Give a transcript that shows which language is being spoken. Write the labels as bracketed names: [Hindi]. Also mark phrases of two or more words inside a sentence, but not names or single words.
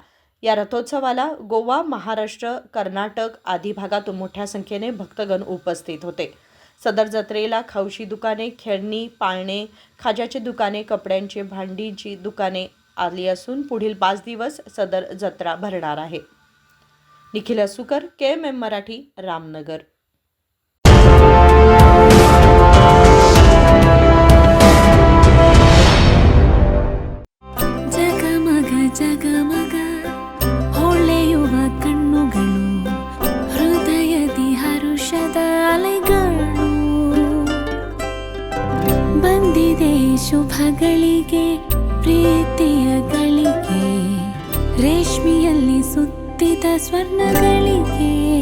[Marathi] या रथोत्सवाला गोवा, महाराष्ट्र, कर्नाटक आदी भागातून मोठ्या संख्येने भक्तगण उपस्थित होते। सदर जत्रेला खाऊची दुकाने, खेळणी, पाळणे, खाज्याची दुकाने, कपड्यांची, भांडीची दुकाने आली असून पुढील 5 दिवस सदर जत्रा भरणार आहे। निखिल असुकर, KMM मराठी, रामनगर। [Kannada] ಜಗಮಗ ಹೊಳೆಯುವ ಕಣ್ಣುಗಳು, ಹೃದಯದಿ ಹರುಷದ ಅಲೆಗಳು, ಬಂದಿದೆ ಶುಭಗಳಿಗೆ ಪ್ರೀತಿಯ ಗಳಿಗೆ, ರೇಷ್ಮೆಯಲ್ಲಿ ಸುತ್ತಿದ ಸ್ವರ್ಣಗಳಿಗೆ।